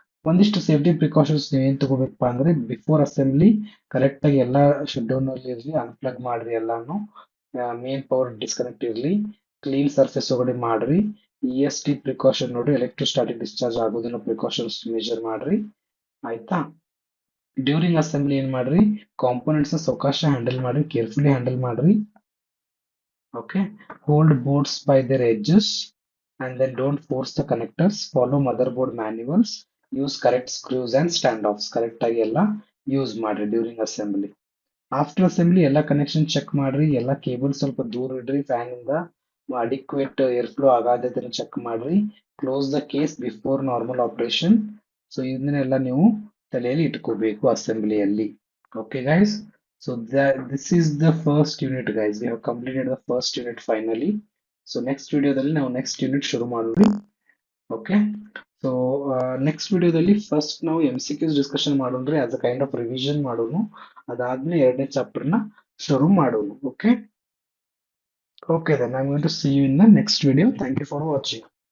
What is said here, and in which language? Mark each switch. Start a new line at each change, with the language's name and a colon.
Kannada: ಒಂದಿಷ್ಟು safety precautions ನೀವೇನ್ ತಗೋಬೇಕಪ್ಪ ಅಂದ್ರೆ, ಬಿಫೋರ್ ಅಸೆಂಬ್ಲಿ ಕರೆಕ್ಟ್ ಆಗಿ ಎಲ್ಲ ಶಟ್ ಡೌನ್ ಅಲ್ಲಿ ಇರಲಿ, ಅನ್ಪ್ಲಗ್ ಮಾಡ್ರಿ ಎಲ್ಲಾನು, ಮೇನ್ ಪವರ್ ಡಿಸ್ಕನೆಕ್ಟ್ ಇರಲಿ, ಕ್ಲೀನ್ ಸರ್ಫೇಸ್ ಒಳಗಡೆ ಮಾಡ್ರಿ, ಇ ಎಸ್ ಟಿ ಪ್ರಿಕಾಷನ್ ನೋಡ್ರಿ, ಎಲೆಕ್ಟ್ರೋಸ್ಟಾಟಿಕ್ ಡಿಸ್ಚಾರ್ಜ್ ಆಗೋದನ್ನ ಪ್ರಿಕಾಷನ್ಸ್ ಮೆಜರ್ ಮಾಡ್ರಿ. ಆಯ್ತಾ? ಡ್ಯೂರಿಂಗ್ ಅಸೆಂಬ್ಲಿ ಏನ್ ಮಾಡ್ರಿ, ಕಾಂಪೋನೆಂಟ್ಸ್ ನ ಸಾವಕಾಶ ಹ್ಯಾಂಡಲ್ ಮಾಡ್ರಿ, ಕೇರ್ಫುಲಿ ಹ್ಯಾಂಡಲ್ ಮಾಡ್ರಿ. Okay.
English: Hold boards by their edges and then don't force the connectors. Follow motherboard manuals. Use correct screws and standoffs.
Kannada: Correct ಆಗಿ ಎಲ್ಲ ಯೂಸ್ ಮಾಡ್ರಿ ಡ್ಯೂರಿಂಗ್ ಅಸೆಂಬ್ಲಿ. ಆಫ್ಟರ್ ಅಸೆಂಬ್ಲಿ ಎಲ್ಲ ಕನೆಕ್ಷನ್ ಚೆಕ್ ಮಾಡ್ರಿ, ಎಲ್ಲ cable ಸ್ವಲ್ಪ ದೂರ ಇಡ್ರಿ ಫ್ಯಾನ್ ಇಂದ, ಅಡಿಕ್ವೇಟ್ ಏರ್ ಫ್ಲೋ ಆಗಾದನ್ನ ಚೆಕ್ ಮಾಡ್ರಿ.
English: Close the case before normal operation.
Kannada: So ಇದನ್ನೆಲ್ಲ ನೀವು ತಲೆಯಲ್ಲಿ ಇಟ್ಕೋಬೇಕು ಅಸೆಂಬ್ಲಿಯಲ್ಲಿ.
English: Okay guys, so this is the first unit guys. We have completed the first unit finally.
Kannada: So next ವಿಡಿಯೋದಲ್ಲಿ ನಾವು ನೆಕ್ಸ್ಟ್ ಯೂನಿಟ್ ಶುರು ಮಾಡೋಣ. Okay. So next ವಿಡಿಯೋದಲ್ಲಿ ಫಸ್ಟ್ ನಾವು M C Qs discussion ಮಾಡೋಣ್ರಿ, as a kind of revision ಮಾಡೋಣ. ಅದಾದ್ಮೇಲೆ ಎರಡನೇ chapter ನ ಶುರು ಮಾಡೋಣ. Okay.
English: Okay, then I'm going to see you in the next video. Thank you for watching.